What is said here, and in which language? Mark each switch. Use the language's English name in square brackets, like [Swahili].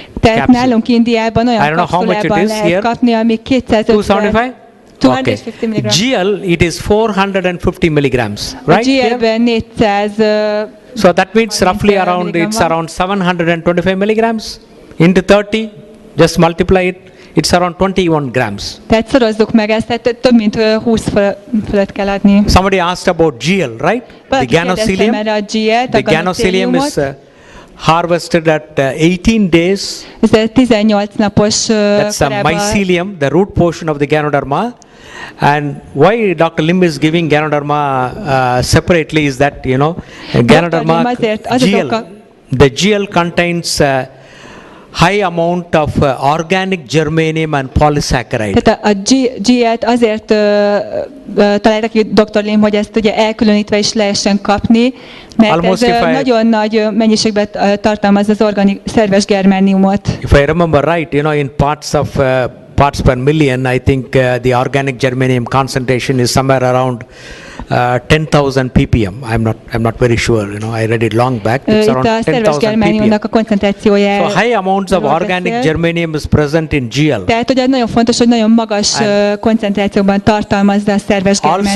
[Hungarian] Tehát nálunk Indiában olyan kapszulában lehet kapni, ami [English] 275? 250 milligram. GL it is 450 milligrams, right? [Hungarian] GL-ben 400. [English] So that means roughly around it's around 725 milligrams into 30. Just multiply it. It's around 21 grams. [Hungarian] Tehát szorozzuk meg ezt, tehát több mint 20 fölött kell adni. [English] Somebody asked about GL, right? The ganocilium. The ganocilium is harvested at 18 days. [Hungarian] Ez 18 napos [English] That's the mycelium, the root portion of the Ganoderma. And why Dr. Lim is giving Ganoderma separately is that, Ganoderma GL, the GL contains high amount of organic germanium and polysaccharide. [Hungarian] Tehát a GL-t azért találtak ki Dr. Lim, hogy ezt ugye elkülönítve is lehessen kapni, mert ez nagyon nagy mennyiségben tartalmaz az szerves germániumot. [English] If I remember right, in parts per million, I think the organic germanium concentration is somewhere around 10,000 ppm. I'm not very sure. I read it long back. It's around 10,000 ppm. So high amounts of organic germanium is present in GL. [Hungarian] Tehát ugye nagyon fontos, hogy nagyon magas koncentrációban tartalmazza a szerves germániumot.